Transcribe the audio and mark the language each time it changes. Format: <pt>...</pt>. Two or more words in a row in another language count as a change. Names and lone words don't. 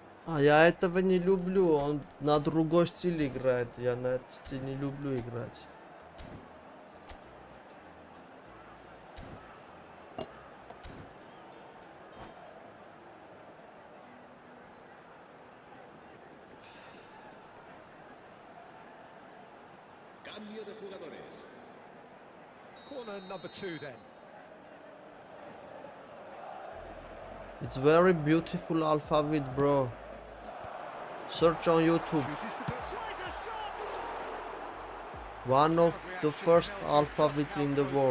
<ru>А я этого не люблю, он на другой стиль играет, я на этот стиль не люблю играть.</ru> <es>Cambio de jugadores.</es> <en>Corner number 2 then. It's very beautiful alphabet, bro. Search on YouTube. Chooses to put... Tries a shot! One of the first alphabets in the world.</en>